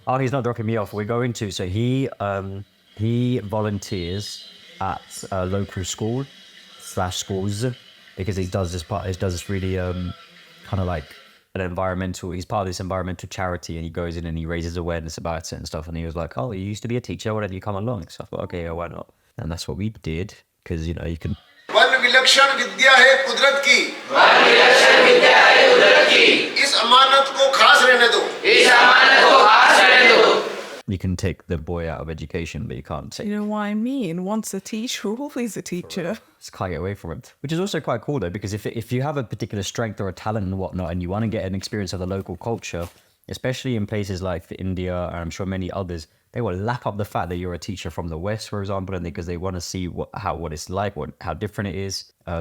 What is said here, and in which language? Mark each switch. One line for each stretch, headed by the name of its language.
English: Oh, he's not dropping me off. We're going to. So he volunteers at a local school / schools, because he does this really kind of like an environmental. He's part of this environmental charity, and he goes in and he raises awareness about it and stuff. And he was like, "Oh, you used to be a teacher. Why don't you come along?" So I thought, okay, yeah, why not? And that's what we did, because you can.
Hindi: One विलक्षण विद्या है कुदरत की, one विलक्षण विद्या है कुदरत की, इस अमानत को खास रहने दो, इस अमानत को खास रहने दो.
English: You can take the boy out of education, but you can't take. You know what I mean? Once a teacher, always a teacher. Just can't get away from it. Which is also quite cool though, because if you have a particular strength or a talent and whatnot, and you want to get an experience of the local culture, especially in places like India, and I'm sure many others, they will lap up the fact that you're a teacher from the West, for example, and because they want to see what it's like, how different it is.